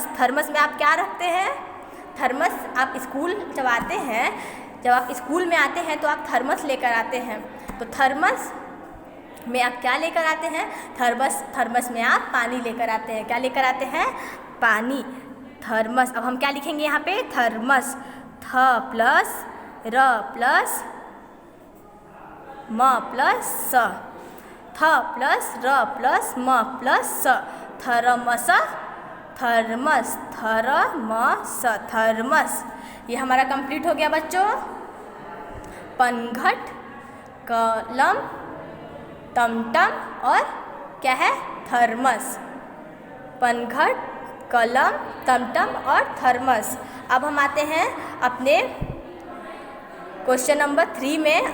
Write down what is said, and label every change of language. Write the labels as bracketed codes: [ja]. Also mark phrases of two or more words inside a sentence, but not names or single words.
[hi] थर्मस में आप क्या रखते हैं? थर्मस आप स्कूल जब आते हैं, जब आप स्कूल में आते हैं तो आप थर्मस लेकर आते हैं। तो थर्मस में आप क्या लेकर आते हैं? थर्मस में आप पानी लेकर आते हैं। क्या लेकर आते हैं? पानी। थर्मस। अब हम क्या लिखेंगे यहाँ पे? थर्मस। थ प्लस र प्लस म प्लस स, थ प्लस र प्लस म प्लस स, थर्मस। थर्मस, थर्मस, थर्मस। ये हमारा कंप्लीट हो गया बच्चों। पनघट, कलम, टमटम और क्या है? थर्मस। पनघट, कलम, टमटम और थर्मस। अब हम आते हैं अपने [en] question number [hi] 3 में।